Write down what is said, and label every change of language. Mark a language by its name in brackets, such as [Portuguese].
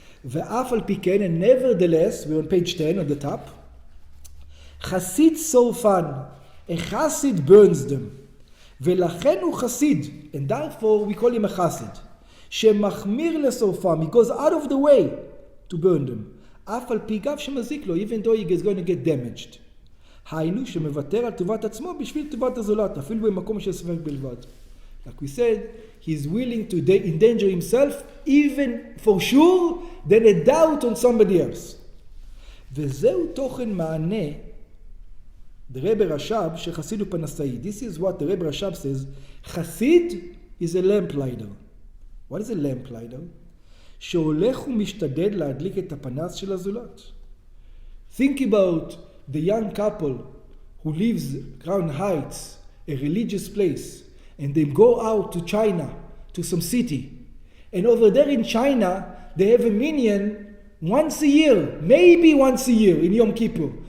[English] ואף על פי כן, and nevertheless, we're on page 10 on the top, Chassid sorfan, a Chassid burns them, ולכן הוא חסיד, and therefore we call him a Chassid, שמחמיר לשורפם, he goes out of the way to burn them, אף על פי גב שמזיק לו, even though he is going to get damaged. [Hebrew] היינו שמוותר על טובת עצמו בשביל טובת הזולת, אפילו במקום של ספק בלבד. [English] Like we said, he's willing to endanger himself, even for sure, than a doubt on somebody else. [Hebrew] וזהו תוכן מענה, the Rebbe Rashab, שחסיד הוא פנסאי. [English] This is what the Rebbe Rashab says, חסיד is a lamplighter. What is a lamplighter? [Hebrew] שהולך ומשתדל להדליק את הפנס של הזולת. [English] Think about the young couple who lives Crown Heights, a religious place, and they go out to China, to some city. And over there in China, they have a minyan once a year, maybe once a year in Yom Kippur.